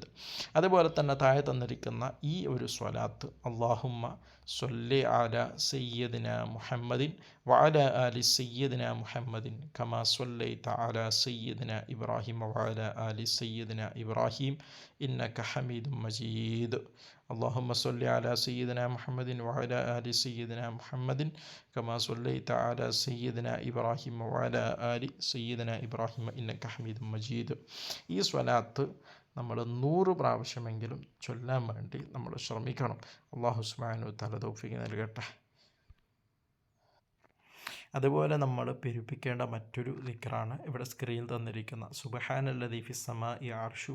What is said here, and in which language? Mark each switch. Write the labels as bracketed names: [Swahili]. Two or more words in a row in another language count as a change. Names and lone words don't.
[Malayalam] അതുപോലെ തന്നെ താഴെ തന്നിരിക്കുന്ന ഈ ഒരു സ്വലാത്ത് [Arabic] اللهم صل على سيدنا محمد وعلى آل سيدنا محمد كما صليت على سيدنا إبراهيم وعلى آل سيدنا إبراهيم إنك حميد مجيد. اللهم صل على سيدنا محمد وعلى آل سيدنا محمد كما صليت على سيدنا إبراهيم وعلى آل سيدنا إبراهيم إنك حميد مجيد. [Malayalam] ഈ സ്വലാത്ത് നമ്മൾ 100 പ്രാവശ്യമെങ്കിലും ചൊല്ലാൻ വേണ്ടി നമ്മൾ ശ്രമിക്കണം. [Arabic] الله سبحانه وتعالى [Malayalam] തൗഫീഖ് നൽകട്ടെ. അതുപോലെ നമ്മൾ പെരുപ്പിക്കേണ്ട മറ്റൊരു ദിക്റാണ് ഇവിടെ സ്ക്രീനിൽ തന്നിരിക്കുന്ന [Arabic] سبحان الذي في السماء عرشه.